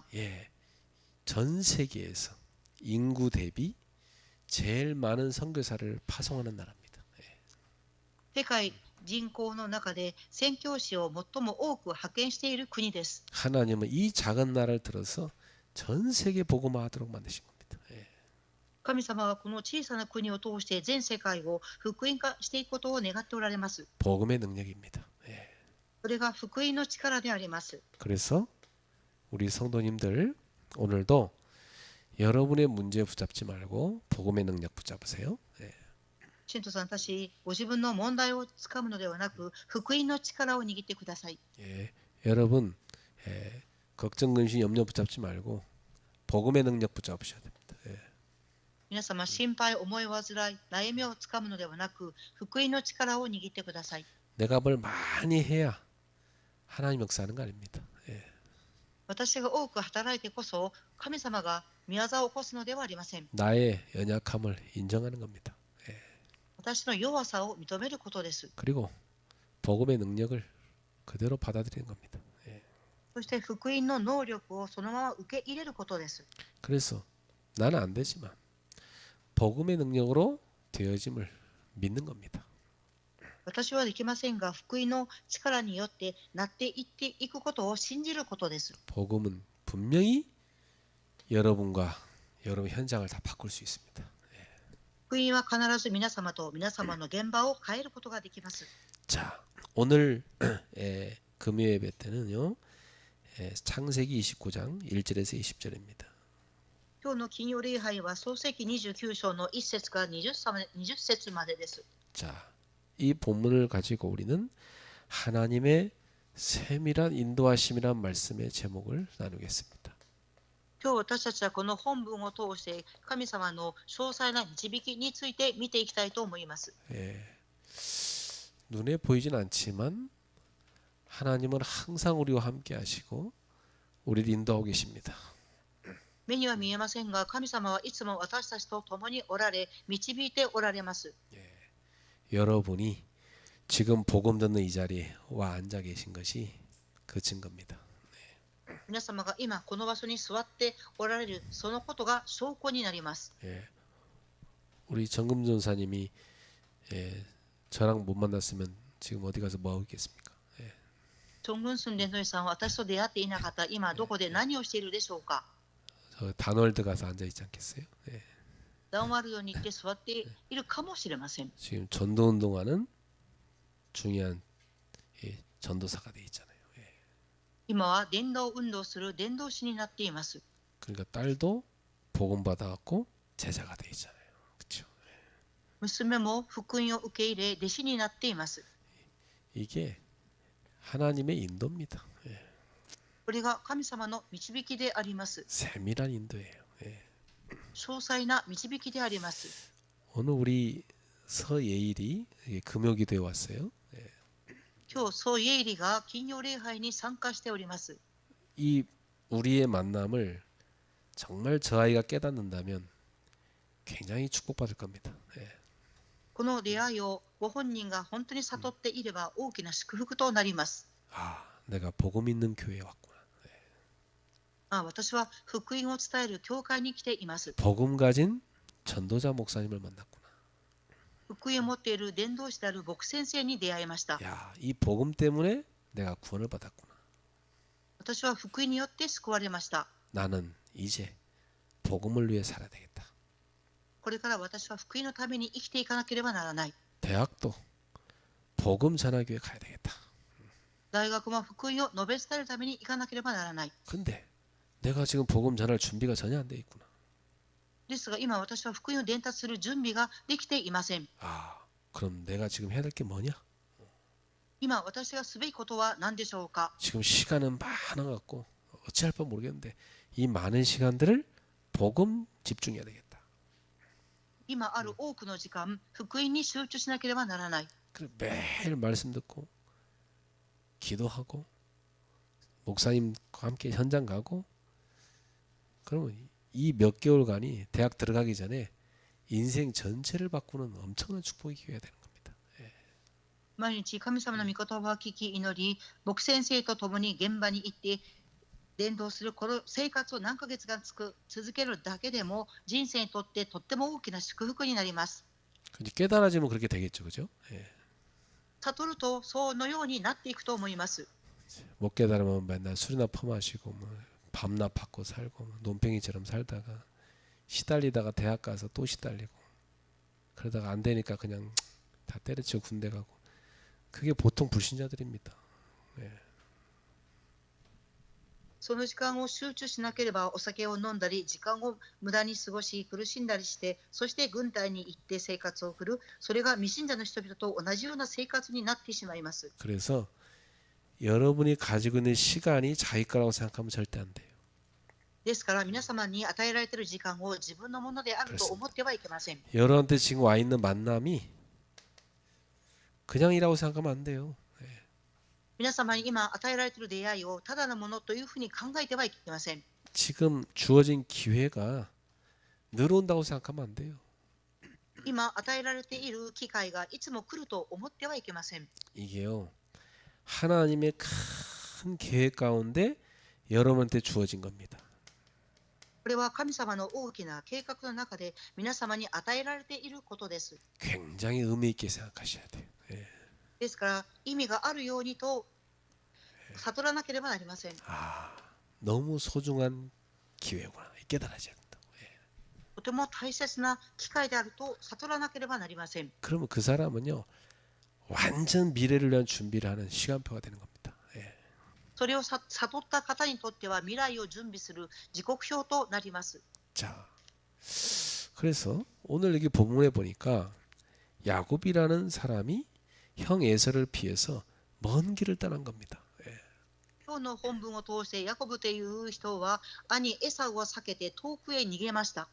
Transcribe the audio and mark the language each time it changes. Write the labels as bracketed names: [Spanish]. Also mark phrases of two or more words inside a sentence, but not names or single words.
[Korean] 예. 전 세계에서 인구 대비 제일 많은 선교사를 파송하는 나라입니다. 예. [Japanese] 世界人口の中で宣教師を最も多く派遣している国です。 [Korean] 하나님은 이 작은 나라를 들어서 전 세계 복음화하도록 만드신 겁니다. 예. [Japanese] 神様はこの小さな国を通して全世界を福音化していくことを願っておられます。 [Korean] 복음의 능력입니다. 예. [Japanese] それが福音の力であります。 [Korean] 그래서 우리 성도님들 오늘도 여러분의 문제 붙잡지 말고 복음의 능력 붙잡으세요. 예. [Japanese] 信徒さんたち、ご自分の問題をつかむのではなく、福音の力を握ってください。 [Korean] 예. 여러분 걱정 근심 염려 붙잡지 말고 복음의 능력 붙잡으셔야 됩니다. 예. [Japanese] 皆様、心配、思い煩い、悩みをつかむのではなく、福音の力を握ってください。 [Korean] 내가 뭘 많이 해야 하나님 역사하는 거 아닙니다. 예. [Japanese] 私が多く働いてこそ、神様が御業を起こすのではありません。 [Korean] 나의 연약함을 인정하는 겁니다. [Japanese] 私の弱さを認めることです。 [Korean] 그리고 복음의 능력을 그대로 받아들이는 겁니다. 예. [Japanese] そして福音の能力をそのまま受け入れることです。 [Korean] 그래서 나는 안 되지만 복음의 능력으로 되어짐을 믿는 겁니다. [Japanese] 私はできませんが、福音の力によってなっていっていくことを信じることです。 [Korean] 복음은 분명히 여러분과 여러분 현장을 다 바꿀 수 있습니다. [Japanese] 福音は必ず皆様と皆様の現場を変えることができます。 [Korean] 자, 오늘 금요 예배 때는요. 창세기 29장 1절에서 20절입니다. [Japanese] 今日の金曜礼拝は創世記29章の1節から20節までです。 [Korean] 자, 이 본문을 가지고 우리는 하나님의 세밀한 인도하심이란 말씀의 제목을 나누겠습니다. [Japanese] 今日私たちはこの本文を通して神様の詳細な導きについて見ていきたいと思います。 [Korean] 예, 눈에 보이진 않지만 하나님은 항상 우리와 함께 하시고 우리를 인도하고 계십니다. [Japanese] 目には見えませんが、神様はいつも私たちと共におられ、導いておられます。 [Korean] 여러분이 지금 복음 듣는 이 자리에 와 앉아 계신 것이 그 증거입니다. [Japanese] 皆様が今この場所に座っておられるそのことが証拠になります。 [Korean] 예, 우리 정금 전사님이 저랑 못 만났으면 지금 어디 가서 뭐 하고 있겠습니까? [Japanese] チョングンスン伝道師さんは私と出会っていなかった今どこで何をしているでしょうか。 [Korean] 저 단월드 가서 앉아 있지 않겠어요? [Japanese] ダンワルドに行って座っているかもしれません。 [Korean] 지금 전도 운동하는 중요한 전도사가 돼 있잖아요. [Japanese] 今は伝道運動する伝道師になっています。 [Korean] 그러니까 딸도 복음 받아갖고 제자가 돼 있잖아요. 그렇죠? [Japanese] 娘も福音を受け入れ、弟子になっています。 [Korean] 이게 하나님의 인도입니다. [Japanese] これが神様の導きであります。 [Korean] 세밀한 인도예요. [Japanese] 詳細な導きであります。 [Korean] 오늘 우리 서예일이 금요기도에 왔어요. [Japanese] 今日、ソイエイリが金曜礼拝に参加しております。 [Korean] 이 우리의 만남을 정말 저 아이가 깨닫는다면 굉장히 축복받을 겁니다. [Japanese] この出会いをご本人が本当に悟っていれば大きな祝福となります。 [Korean] 아, 내가 복음 있는 교회에 왔구나. [Japanese] 私は福音を伝える教会に来ています。 [Korean] 복음 가진 전도자 목사님을 만났구나. [Japanese] 福音を持っている伝道師である牧先生に出会いました。 [Korean] 야, 이 복음 때문에 내가 구원을 받았구나. [Japanese] 私は福音によって救われました。 [Korean] 나는 이제 복음을 위해 살아야 되겠다. [Japanese] これから私は福音のために生きていかなければならない。 [Korean] 대학도 복음 전하교회 가야 되겠다. [Japanese] 大学も福音を述べ伝えるために行かなければならない。 [Korean] 근데 내가 지금 복음 전할 준비가 전혀 안 돼 있구나. [Japanese] ですが今私は福音を伝達する準備ができていません。 [Korean] 아, 그럼 내가 지금 해야 될 게 뭐냐? [Japanese] 今私がすべきことは何でしょうか。 [Korean] 지금 시간은 많아갖고 어찌할 바 모르겠는데 이 많은 시간들을 복음 집중해야 되겠다. [Japanese] 今ある多くの時間、福音に集中しなければならない。 [Korean] 그래 매일 말씀 듣고 기도하고 목사님과 함께 현장 가고 그러면 이 몇 개월간이 대학 들어가기 전에 인생 전체를 바꾸는 엄청난 축복이 기회가 되는 겁니다. [Japanese] 毎日神様の御言葉を聞き祈り、牧先生と共に現場に行って伝道するこの生活を何ヶ月間続けるだけでも人生にとってとっても大きな祝福になります。 [Korean] 깨달아지면 그렇게 되겠죠, 그죠? [Japanese] 悟るとそのようになっていくと思います。 [Korean] 못 깨달으면 맨날 술이나 퍼마시고 뭐 밤낮 받고 살고 뭐 논팽이처럼 살다가 시달리다가 대학 가서 또 시달리고 그러다가 안 되니까 그냥 다 때려치고 군대 가고 그게 보통 불신자들입니다. [Japanese] その時間を集中しなければお酒を飲んだり、時間を無駄に過ごし、苦しんだりして、そして軍隊に行って生活を送る、それが未信者の人々と同じような生活になってしまいます。 [Korean] 그래서 여러분이 가지고 있는 시간이 자기 거라고 생각하면 절대 안 돼요. [Japanese] ですから皆様に与えられている時間を自分のものであると思ってはいけません。 [Korean] 여러분한테 지금 와 있는 만남이 그냥이라고 생각하면 안 돼요. [Japanese] 皆様に今与えられている出会いをただのものというふうに考えてはいけません。 [Korean] 지금 주어진 기회가 늘어온다고 생각하면 안 돼요. [Japanese] 今与えられている機会がいつも来ると思ってはいけません。 [Korean] 이게요. 하나님의 큰 계획 가운데 여러분한테 주어진 겁니다. [Japanese] これは神様の大きな計画の中で皆様に与えられていることです。 [Korean] 굉장히 의미 있게 생각하셔야 돼요. [Japanese] ですから意味があるようにと悟らなければなりません。 [Korean] 아, 너무 소중한 기회구나. 깨달아져야 된다. [Japanese] とても大切な機会であると悟らなければなりません。 [Korean] 그러면 그 사람은요. 완전 미래를 위한 준비를 하는 시간표가 되는 겁니다. [Japanese] それを悟った方にとっては未来を準備する時刻表となります。 [Korean] 자, 그래서 오늘 여기 본문에 보니까 야곱이라는 사람이 형 에서를 피해서 먼 길을 떠난 겁니다. [Japanese] 今日の本文を通してヤコブという人は兄エサウを避けて遠くへ逃げました。